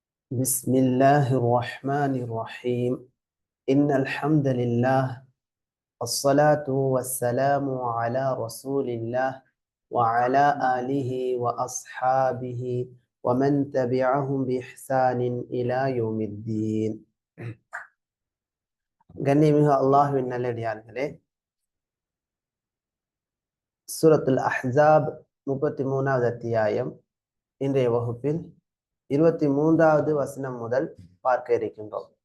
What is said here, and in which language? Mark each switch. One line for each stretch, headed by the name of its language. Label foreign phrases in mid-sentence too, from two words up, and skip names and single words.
Arabic: بسم الله الرحمن الرحيم إن الحمد لله الصلاة والسلام على رسول الله وعلى آله وأصحابه ومن تبعهم بإحسان إلى يوم الدين
Tamil: கண்ணியமிகு அல்லாஹ்வின் நல்லடியார்களே, சூரத்துல் அஹ்ஸாப் 33வது அத்தியாயம் இன்றைய வகுப்பில் 23வது வசனம் முதல் பார்க்க இருக்கின்றோம்.